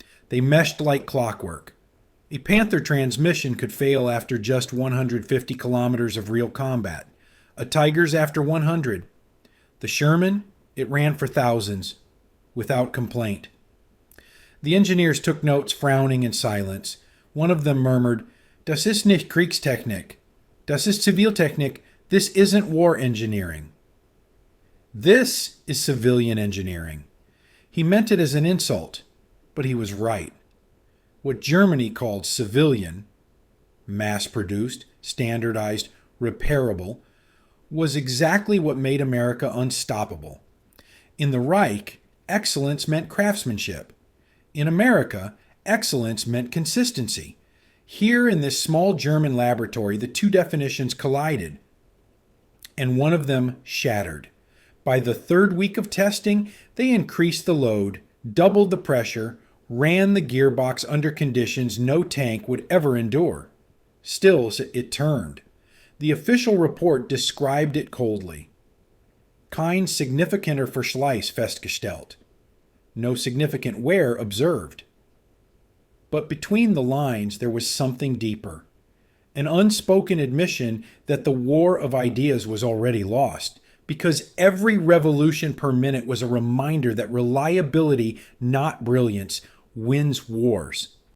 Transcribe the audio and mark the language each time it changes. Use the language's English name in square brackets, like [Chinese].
[English] They meshed like clockwork. A Panther transmission could fail after just 150 kilometers of real combat. A Tiger's after 100. The Sherman, it ran for thousands, without complaint. The engineers took notes, frowning in silence. One of them murmured, [German] "Das ist nicht Kriegstechnik. Das ist Ziviltechnik. [English] This isn't war engineering. This is civilian engineering." He meant it as an insult, but he was right. What Germany called civilian, mass-produced, standardized, repairable, was exactly what made America unstoppable. In the Reich, excellence meant craftsmanship. In America, excellence meant consistency. Here in this small German laboratory, the two definitions collided, and one of them shattered. By the third week of testing, they increased the load, doubled the pressure, ran the gearbox under conditions no tank would ever endure. Still, it turned. The official report described it coldly. [German] Kein signifikanter Verschleiß festgestellt. [English] No significant wear observed. But between the lines, there was something deeper. An unspoken admission that the war of ideas was already lost, because every revolution per minute was a reminder that reliability, not brilliance, wins wars.